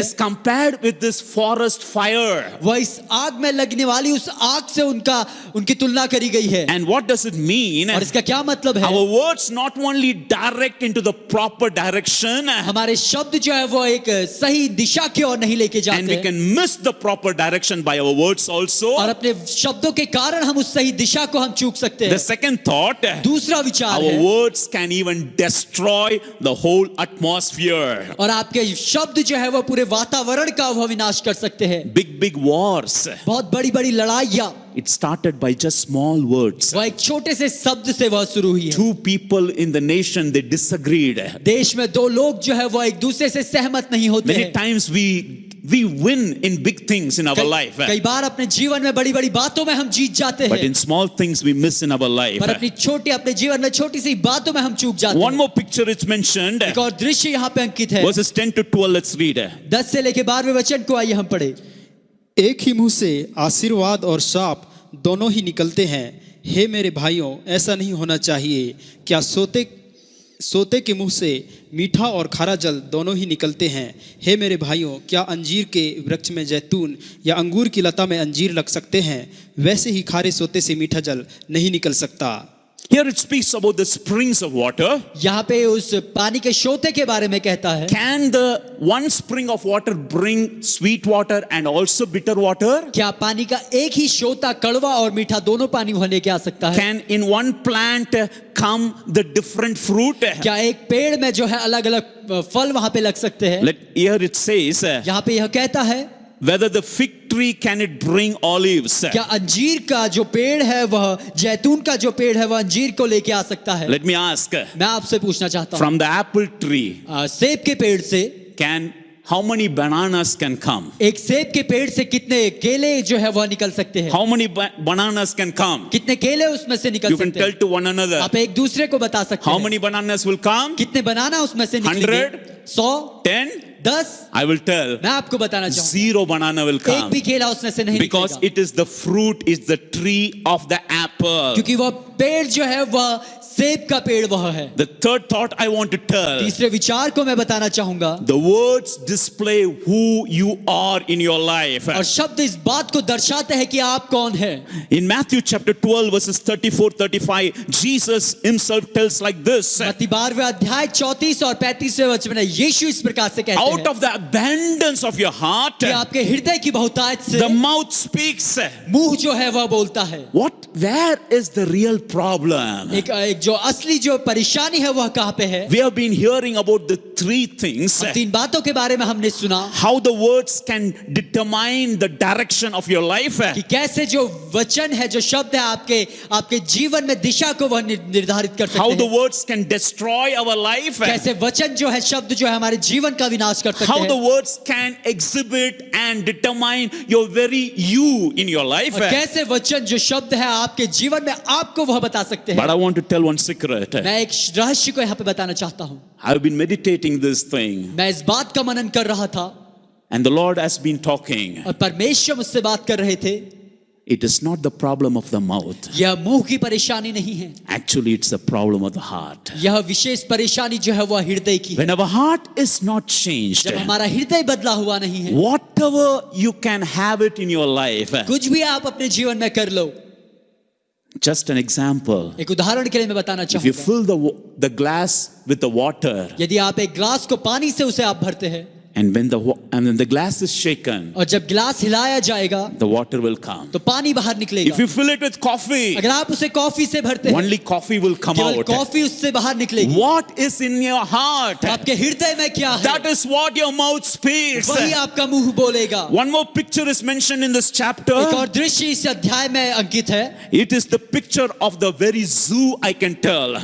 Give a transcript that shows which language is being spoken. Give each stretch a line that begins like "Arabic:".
English: is compared with this forest fire.
Hindi: वह इस आग में लगने वाली उस आग से उनकी तुलना करी गई है।
English: And what does it mean?
Hindi: और इसका क्या मतलब है?
English: Our words not only direct into the proper direction,
Hindi: हमारे शब्द जो है वो एक सही दिशा की ओर नहीं लेके
English: and
Hindi: जाते
English: we
Hindi: हैं
English: can miss the proper direction by our words also.
Hindi: और अपने शब्दों के कारण हम उस सही दिशा को हम चूक सकते
English: The
Hindi: हैं।
English: second thought,
Hindi: दूसरा विचार
English: our
Hindi: है
English: words can even destroy the whole atmosphere.
Hindi: और आपके शब्द जो है वो पूरे वातावरण का वह विनाश कर सकते हैं।
English: Big wars.
Hindi: बहुत बड़ी बड़ी लड़ाइयाँ
English: It started by just small words.
Hindi: वह एक छोटे से शब्द से वह शुरू हुई है।
English: 2 people in the nation, they disagreed.
Hindi: देश में 2 लोग जो है वह एक दूसरे से सहमत नहीं होते
English: Many
Hindi: हैं।
English: times we win in big things in our life,
Hindi: कई बार अपने जीवन में बड़ी बड़ी बातों में हम जीत जाते
English: but
Hindi: हैं,
English: in small things we miss in our life.
Hindi: पर अपने जीवन में छोटी सी बातों में हम चूक जाते
English: One
Hindi: हैं।
English: more picture is mentioned.
Hindi: एक और दृश्य यहाँ पे अंकित है।
English: Verses 10 to 12, let's read.
Hindi: 10 से लेके 12वें वचन को आइए हम पढ़े। एक ही मुंह से आशीर्वाद और शाप दोनों ही निकलते हैं। हे मेरे भाइयों, ऐसा नहीं होना चाहिए। क्या सोते के मुंह से मीठा और खारा जल दोनों ही निकलते हैं? हे मेरे भाइयों, क्या अंजीर के वृक्ष में जैतून या अंगूर की लता में अंजीर लग सकते हैं? वैसे ही खारे सोते से मीठा जल नहीं निकल सकता।
English: Here it speaks about the springs of water.
Hindi: यहाँ पे उस पानी के सोते के बारे में कहता है।
English: Can the one spring of water bring sweet water and also bitter water?
Hindi: क्या पानी का एक ही सोता कड़वा और मीठा दोनों पानी वह लेके आ सकता है?
English: Can in one plant come the different fruit?
Hindi: क्या एक पेड़ में जो है अलग अलग फल वहां पे लग सकते हैं?
English: Here it says,
Hindi: यहाँ पे यह कहता है
English: whether the fig tree can it bring olives?
Hindi: क्या अंजीर का जो पेड़ है वह जैतून का जो पेड़ है वह अंजीर को लेके आ सकता है?
English: Let me ask,
Hindi: मैं आपसे पूछना चाहता हूँ
English: from the apple tree,
Hindi: सेब के पेड़ से
English: how many bananas can come?
Hindi: एक सेब के पेड़ से कितने केले जो है वह निकल सकते हैं?
English: How many bananas can come?
Hindi: कितने केले उसमें से निकल
English: You can
Hindi: सकते
English: tell
Hindi: हैं?
English: to one another.
Hindi: आप एक दूसरे को बता सकते
English: How
Hindi: हैं।
English: many bananas will come?
Hindi: कितने बनाना उसमें से निकलेंगे?
English: 100?
Hindi: 100?
English: 10?
Hindi: 10?
English: I will tell.
Hindi: मैं आपको बताना चाहूँगा
English: 0 banana will
Hindi: एक
English: come.
Hindi: भी केला उसमें से नहीं
English: Because
Hindi: निकलेगा
English: it is the fruit, is the tree of the apple.
Hindi: क्योंकि वह पेड़ जो है वह सेब का पेड़ वह है।
English: The third thought I want to tell.
Hindi: तीसरे विचार को मैं बताना चाहूंगा।
English: The words display who you are in your life.
Hindi: और शब्द इस बात को दर्शाते हैं कि आप कौन हैं।
English: In Matthew chapter 12 verses 34-35, Jesus himself tells like this.
Hindi: मत्ती 12वें अध्याय 34 और 35वें वचन में यीशु इस प्रकार से कहते
English: Out
Hindi: हैं
English: of the abundance of your heart,
Hindi: कि आपके हृदय की बहुतायत से
English: the mouth speaks.
Hindi: मुंह जो है वह बोलता है।
English: Where is the real problem?
Hindi: एक जो असली जो परेशानी है वह कहाँ पे है?
English: We have been hearing about the 3 things.
Hindi: 3 बातों के बारे में हमने सुना
English: How the words can determine the direction of your life.
Hindi: कि कैसे जो वचन है, जो शब्द है आपके जीवन में दिशा को वह निर्धारित कर
English: How the
Hindi: हैं।
English: words can destroy our life.
Hindi: कैसे वचन जो है, शब्द जो है हमारे जीवन का विनाश कर सकते
English: How the
Hindi: हैं।
English: words can exhibit and determine your very you in your life.
Hindi: और कैसे वचन जो शब्द है आपके जीवन में आपको वह बता सकते
English: But I want to tell one secret.
Hindi: मैं एक रहस्य को यहाँ पे बताना चाहता हूँ।
English: I've been meditating this thing,
Hindi: मैं इस बात का मनन कर रहा था
English: and the Lord has been talking.
Hindi: और परमेश्वर मुझसे बात कर रहे थे।
English: It is not the problem of the mouth.
Hindi: यह मुंह की परेशानी नहीं है,
English: Actually, it's the problem of the heart.
Hindi: यह विशेष परेशानी जो है वह हृदय की है।
English: When our heart is not changed,
Hindi: जब हमारा हृदय बदला हुआ नहीं है,
English: whatever you can have it in your life.
Hindi: कुछ भी आप अपने जीवन में कर लो।
English: Just an example.
Hindi: एक उदाहरण के लिए मैं बताना
English: If you
Hindi: चाहूंगा,
English: fill the glass with the water,
Hindi: यदि आप एक ग्लास को पानी से उसे आप भरते हैं
English: and when the glass is shaken,
Hindi: और जब गिलास हिलाया जाएगा
English: the water will come.
Hindi: तो पानी बाहर निकलेगा।
English: If you fill it with coffee,
Hindi: अगर आप उसे कॉफी से भरते हैं,
English: only coffee will come
Hindi: केवल
English: out.
Hindi: कॉफी उससे बाहर निकलेगी।
English: What is in your heart?
Hindi: आपके हृदय में क्या है,
English: That is what your mouth speaks.
Hindi: वही आपका मुंह बोलेगा।
English: One more picture is mentioned in this chapter.
Hindi: एक और दृश्य इस अध्याय में अंकित है।
English: It is the picture of the very zoo, I can tell.